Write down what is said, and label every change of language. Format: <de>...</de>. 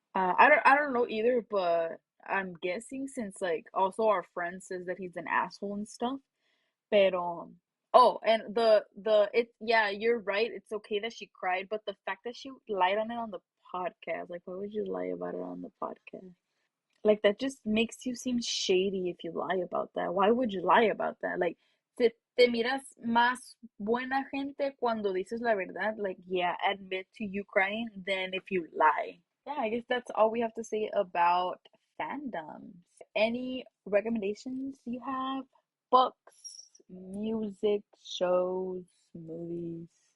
<en>I don't know either, but I'm guessing since like also our friend says that he's an asshole and stuff.</en> <es>Pero</es> <en>oh, and yeah, you're right. It's okay that she cried, but the fact that she lied on it on the podcast, like why would you lie about it on the podcast? Like that just makes you seem shady if you lie about that. Why would you lie about that? Like</en> <es>te miras más buena gente cuando dices la verdad.</es> <en>Like yeah, admit to you crying than if you lie. Yeah, I guess that's all we have to say about fandoms. Any recommendations you have? Books, music, shows, movies.</en>